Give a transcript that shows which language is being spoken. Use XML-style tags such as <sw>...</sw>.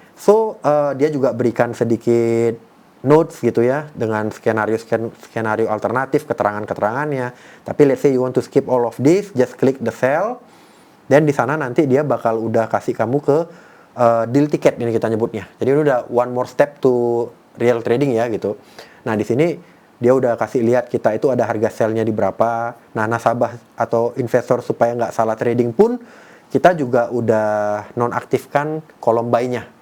<id>So dia juga berikan sedikit notes gitu ya dengan skenario alternatif, keterangannya.</id> <en>Tapi let's say you want to skip all of this, just click the sell.</en> <id>Dan di sana nanti dia bakal udah kasih kamu ke deal ticket ini kita nyebutnya. Jadi ini udah</id> <en>one more step to real trading</en> <id>ya gitu. Nah, di sini dia udah kasih lihat kita itu ada harga sell-nya di berapa. Nah, nasabah atau investor supaya nggak salah trading pun kita juga udah nonaktifkan kolom buy-nya.</id>